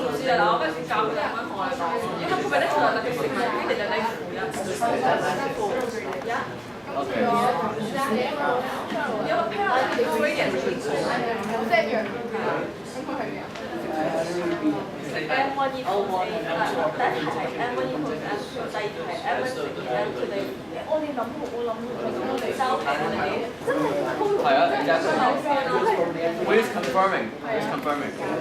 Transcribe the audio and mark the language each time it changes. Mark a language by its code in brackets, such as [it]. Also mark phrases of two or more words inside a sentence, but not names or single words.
[yue] 就嗱，我嗰陣時教佢哋咁樣同我哋講，因為perpendicular嘅成分一定就係負一。 [en] Okay. You have a parallel gradient. M1 equals A， [yue] 第一題係 [en] M1 equals M2， [yue] 第二題係 M1 乘以 M2 你我哋諗就係係啊， [en] exactly。We're just confirming. Just confirming.